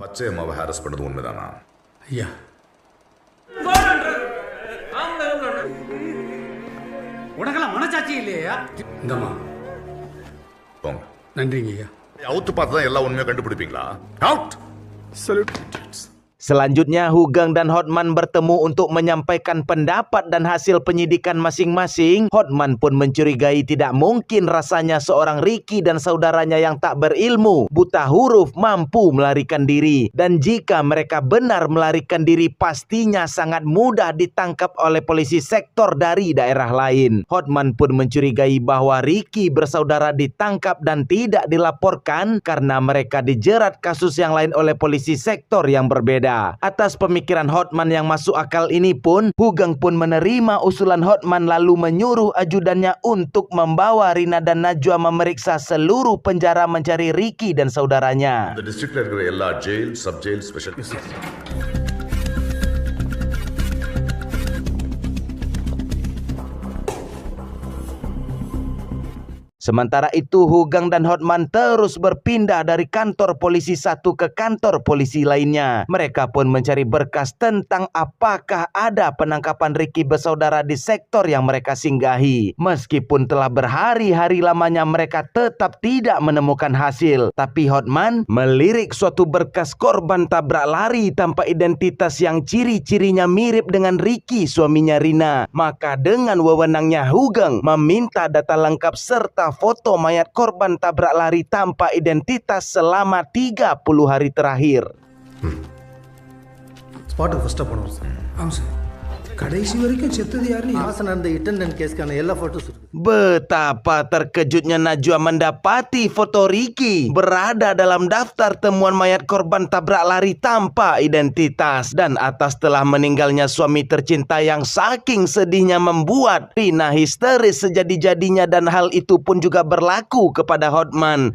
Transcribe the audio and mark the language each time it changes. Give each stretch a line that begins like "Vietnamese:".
Tamil: பச்சை அம்மாவை ஹாரஸ் பண்ணது உண்மைதானா? ஐயா உனக்கெல்லாம் மனசாட்சி இல்லையா? இந்தம்மா போங்க. நன்றிங்க ஐயா. அவுத்து பார்த்து தான் எல்லா உண்மையை கண்டுபிடிப்பீங்களா?
English: Out.
Indonesian: Selanjutnya Hugeng dan Hotman bertemu untuk menyampaikan pendapat dan hasil penyidikan masing-masing. Hotman pun mencurigai tidak mungkin rasanya seorang Ricky dan saudaranya yang tak berilmu, buta huruf mampu melarikan diri. Dan jika mereka benar melarikan diri, pastinya sangat mudah ditangkap oleh polisi sektor dari daerah lain. Hotman pun mencurigai bahwa Ricky bersaudara ditangkap dan tidak dilaporkan karena mereka dijerat kasus yang lain oleh polisi sektor yang berbeda. Atas pemikiran Hotman yang masuk akal ini pun, Hugeng pun menerima usulan Hotman lalu menyuruh ajudannya untuk membawa Rina dan Najwa memeriksa seluruh penjara mencari Ricky dan saudaranya.
Tamil: இந்த டிஸ்ட்ரிக்ட்ல இருக்கிற எல்லா jail, sub jail, special
Indonesian: Sementara itu Hugeng dan Hotman terus berpindah dari kantor polisi satu ke kantor polisi lainnya. Mereka pun mencari berkas tentang apakah ada penangkapan Ricky bersaudara di sektor yang mereka singgahi. Meskipun telah berhari-hari lamanya mereka tetap tidak menemukan hasil. Tapi Hotman melirik suatu berkas korban tabrak lari tanpa identitas yang ciri-cirinya mirip dengan Ricky, suaminya Rina. Maka dengan wewenangnya Hugeng meminta data lengkap serta foto mayat korban tabrak lari tanpa identitas selama 30 hari terakhir.
Tamil: ஸ்பாட்டுக்கு ஃபர்ஸ்ட்டாக போனோம் sir. ஆமாம் sir. கடைசி வரைக்கும் செத்தது யாருன்னு ஆசை நடந்த இட்டண்டன்ட் கேஸ்க்கான எல்லா ஃபோட்டோஸ் இருக்கு.
Indonesian: Betapa terkejutnya Najwa mendapati foto Ricky berada dalam daftar temuan mayat korban tabrak lari tanpa identitas. Dan atas telah meninggalnya suami tercinta yang saking sedihnya membuat Rina histeris sejadi-jadinya, dan hal itu pun juga berlaku kepada Hotman.